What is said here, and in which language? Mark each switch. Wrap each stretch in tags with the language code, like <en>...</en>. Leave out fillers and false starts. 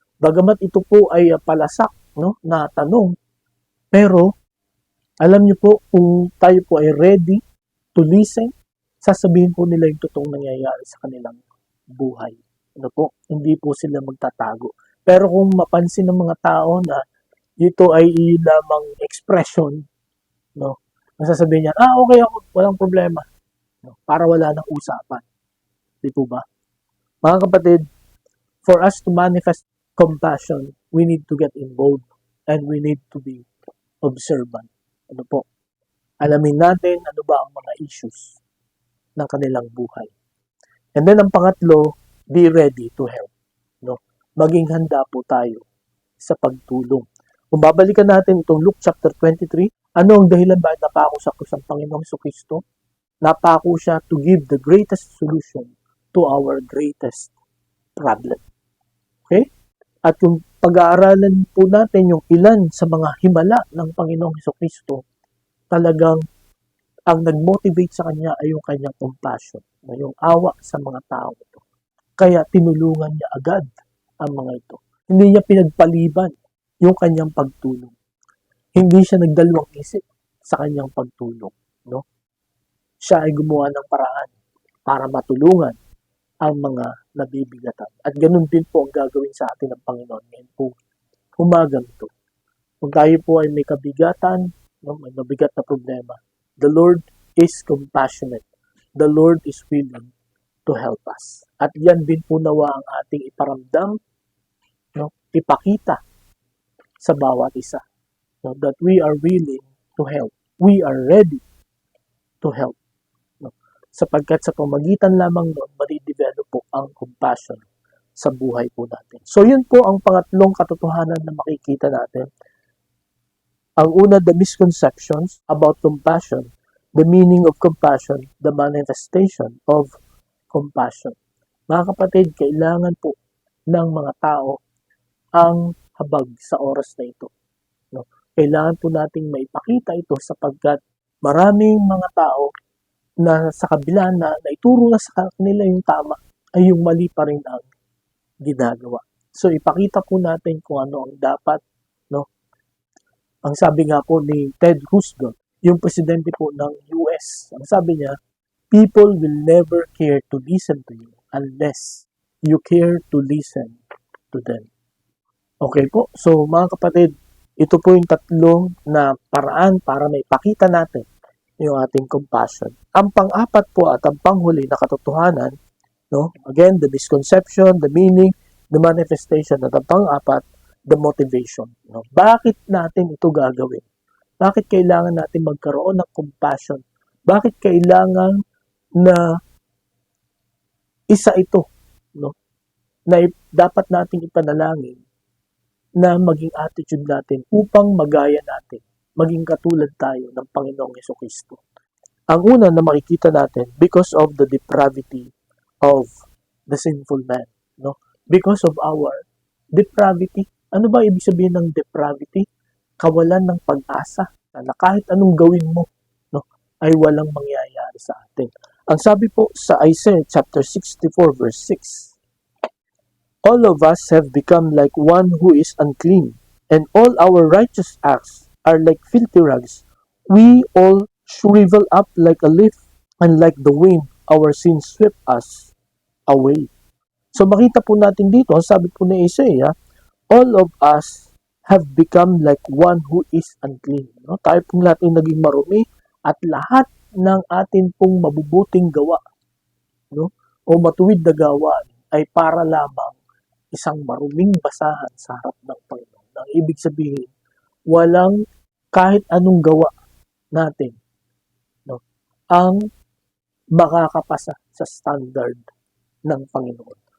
<tl>Bagamat ito po ay palasak, no, na tanong, pero alam niyo po, kung tayo po ay</tl> <en>ready to listen,</en> <tl>sasabihin po nila yung totoong nangyayari sa kanilang buhay. Ano po? Hindi po sila magtatago. Pero kung mapansin ng mga tao na ito ay lamang expression, no, nasasabihin niya, okay ako, walang problema. No, para wala nang usapan. Di po ba? Mga kapatid,</tl> <en>for us to manifest compassion, we need to get involved and we need to be observant.</en> <tl>Ano po? Alamin natin ano ba ang mga issues ng kanilang buhay.</tl> <en>And then</en> <tl>ang pangatlo,</tl> <en>be ready to help. No?</en> <tl>Maging handa po tayo sa pagtulong. Kung babalikan natin itong Luke chapter 23, ano ang dahilan bakit napako sa krus ang Panginoong Jesucristo? Napako siya</tl> <en>to give the greatest solution to our greatest problem. Okay?</en> <tl>At yung pag-aaralan po natin yung ilan sa mga himala ng Panginoong Jesucristo, talagang ang nag-motivate sa kanya ay yung kanyang compassion, yung awa sa mga tao ito. Kaya tinulungan niya agad ang mga ito. Hindi niya pinagpaliban yung kanyang pagtulong. Hindi siya nagdalawang isip sa kanyang pagtulong. No? Siya ay gumawa ng paraan para matulungan ang mga nabibigatan. At ganun din po ang gagawin sa atin ng Panginoon ngayon po umagang ito. Kung tayo po ay may kabigatan, no, may mabigat na problema,</tl> <en>the Lord is compassionate. The Lord is willing to help us.</en> <tl>At yan din po nawa ang ating iparamdam, no, ipakita sa bawat isa.</tl> <en>No, that we are willing to help. We are ready to help.</en> <tl>No, sapagkat sa pamagitan lamang noon, madidevelop po ang compassion sa buhay po natin. So yun po ang pangatlong katotohanan na makikita natin. Ang una,</tl> <en>the misconceptions about compassion, the meaning of compassion, the manifestation of compassion.</en> <tl>Mga kapatid, kailangan po ng mga tao ang habag sa oras na ito. No? Kailangan po nating maipakita ito sapagkat maraming mga tao na sa kabila na naituro na sa kanila yung tama ay yung mali pa rin ang ginagawa. So ipakita po natin kung ano ang dapat, no? Ang sabi nga po ni Ted Roosevelt, yung presidente po ng US, ang sabi niya,</tl> <en>people will never care to listen to you unless you care to listen to them.</en> <tl>Okay po, so mga kapatid, ito po yung tatlong na paraan para maipakita natin yung ating compassion. Ang pang-apat po at ang panghuli na katotohanan, no?</tl> <en>Again, the misconception, the meaning, the manifestation,</en> <tl>at ang pang-apat,</tl> <en>the motivation.</en> <tl>No? Bakit natin ito gagawin? Bakit kailangan natin magkaroon ng compassion? Bakit kailangan na isa ito, no? Na dapat nating ipanalangin na maging attitude natin upang magaya natin, maging katulad tayo ng Panginoong Jesucristo. Ang una na makikita natin,</tl> <en>because of the depravity of the sinful man. No? Because of our depravity.</en> <tl>Ano ba ibig sabihin ng depravity? Kawalan ng pag-asa na kahit anong gawin mo, no, ay walang mangyayari sa atin. Ang sabi po sa</tl> <en>Isaiah chapter 64 verse 6, all of us have become like one who is unclean, and all our righteous acts are like filthy rags. We all shrivel up like a leaf, and like the wind, our sins sweep us away. So</en> <tl>makita po natin dito, sabi po ni</tl> <en>Isaiah, all of us have become like one who is unclean. No?</en> <tl>Tayo pong lahat ay naging marumi at lahat ng atin pong mabubuting gawa, no, o matuwid na gawa ay para lamang isang maruming basahan sa harap ng Panginoon. Ang ibig sabihin, walang kahit anong gawa natin, no, ang makakapasa sa standard ng Panginoon.</tl>